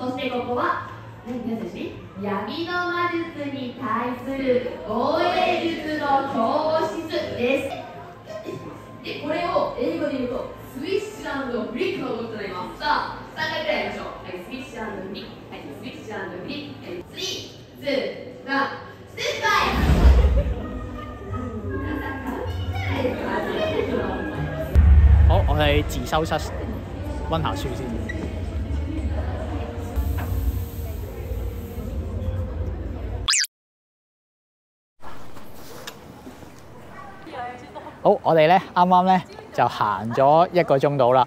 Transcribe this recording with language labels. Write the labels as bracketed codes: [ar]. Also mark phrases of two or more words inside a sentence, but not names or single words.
[ja] そしてここは皆さん一緒に闇の魔術に対する防衛術の教室です。で、これを英語で言うとスイッシュ&フリックの動きとなります。さあ、3回くらいやりましょう。はい、スイッシュ&フリック。はい、スイッシュ&フリック。はい、3、2、1、ステップバイ。 [yue] 好，我哋自修室温下書先。好，我哋咧啱啱咧就行咗1個鐘到啦。